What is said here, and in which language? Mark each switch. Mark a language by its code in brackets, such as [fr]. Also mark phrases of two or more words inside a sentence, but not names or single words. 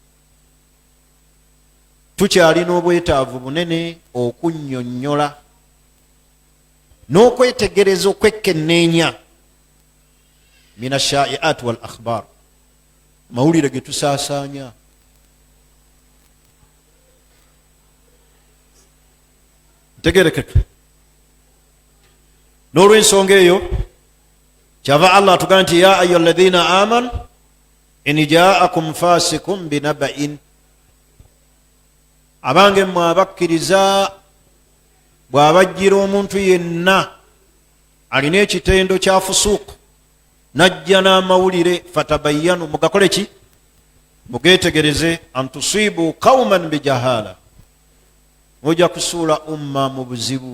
[lg] Tukyalina obwetaavu bunene okunnyonnyola n'okwetegereza okwekkenneenya [ar] من الشائعات والأخبار, [lg] mawulire ge tusaasaanya. Ntegerekeka. N'olw'ensonga eyo kyava Allah atugamba nti [ar] يا أيها الذين آمنوا إن جاءكم فاسق بنبإ, [lg] abange mmwe abakkiriza bw'abajjira omuntu yenna alina ekitendo kya fusuuku najja n'amawulire fatabayyanu mugakole ki mugetegereze [ar] أن تصيبوا قوما بجهالة [lg] ojja kusuula umma mu buzibu.